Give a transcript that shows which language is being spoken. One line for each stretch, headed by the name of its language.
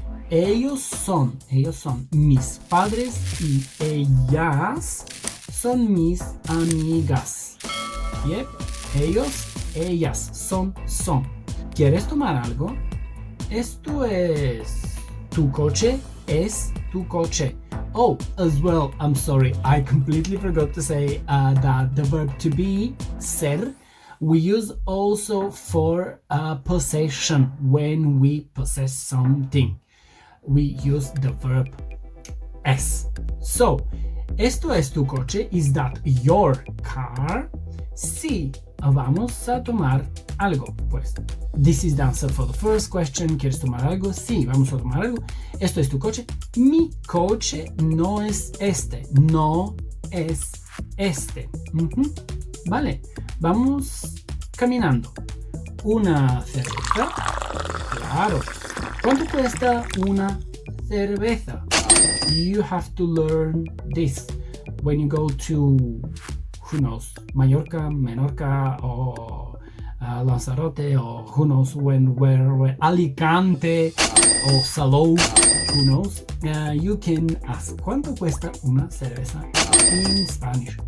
Spanish: Ellos son. Mis padres y ellas son mis amigas. Yep. Ellos, ellas, son. ¿Quieres tomar algo? Esto es tu coche, es tu coche.
English: Oh, as well, I'm sorry, I completely forgot to say that the verb to be, ser, we use also for possession. When we possess something, we use the verb es. So,
Spanish: esto es tu coche.
English: Is that your car?
Spanish: Sí, vamos a tomar algo.
English: Pues, this is the answer for the first question.
Spanish: ¿Quieres tomar algo? Sí, vamos a tomar algo. Esto es tu coche. Mi coche no es este. No es este. Vale, vamos caminando. ¿Una cerveza? Claro. ¿Cuánto cuesta una cerveza?
English: You have to learn this when you go to, who knows, Mallorca, Menorca, or Lanzarote, or who knows where Alicante, or Salou, who knows. You can ask,
Spanish: ¿cuánto cuesta una cerveza
English: in Spanish?